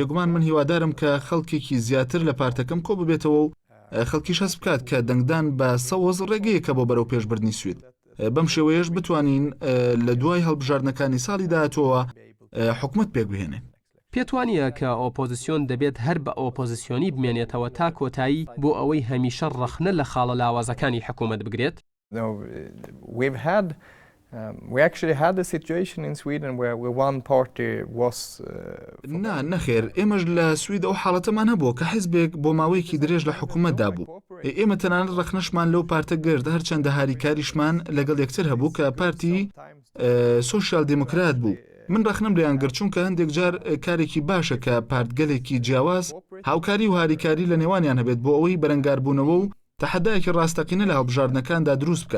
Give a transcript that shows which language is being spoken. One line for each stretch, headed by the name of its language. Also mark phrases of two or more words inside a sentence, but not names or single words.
Central Kurdish: بێگومان من هیوادارم کە خەڵکێکی زیاتر لە پارتەکەم کۆ ببێتەوە و خەڵکیش هەست بکات کە دەنگدان بە سەوەز ڕێگەیەکە بۆ بەرەو پێشبردننی سوید. بەم شێوەیەش بتوانین لە دوای هەڵبژاردنەکانی ساڵی داهاتووە حکومت پێک بهێنێ. پێت وانییە کە ئۆپۆزیسیۆن دەبێت هەر بە ئۆپۆزیسیۆنی بمێنێتەوە تا کۆتایی بۆ ئەوەی هەمیشە ڕەخنە لە خاڵە لاوازەکانی حکوومەت بگرێت؟
English: We actually had a situation in Sweden where one party was
Central Kurdish: نەخێر، ئێمەش لە سوید ئەو حاڵەتەمان هەبووە کە حیزبێک بۆ ماوەیەکی درێژ لە حکوومەتدا بوو. ئێمە تەنانەت ڕەخنەشمان لەو پارتە گرت، هەرچەندە هاریکاریشمان لەگەڵ یەکتر هەبوو کە پارتی سۆشیال دیموکرات بوو. من ڕەخنەم لێیان گرت چونکە هەندێک جار کارێکی باشە کە پارتگەلێکی جیاواز هاوکاری و هاریکاری لە نێوانیان هەبێت بۆ ئەوەی بەرەنگاربوونەوە و تەحەدایەکی ڕاستەقینە لە هەڵبژاردنەکاندا دروست بکەن.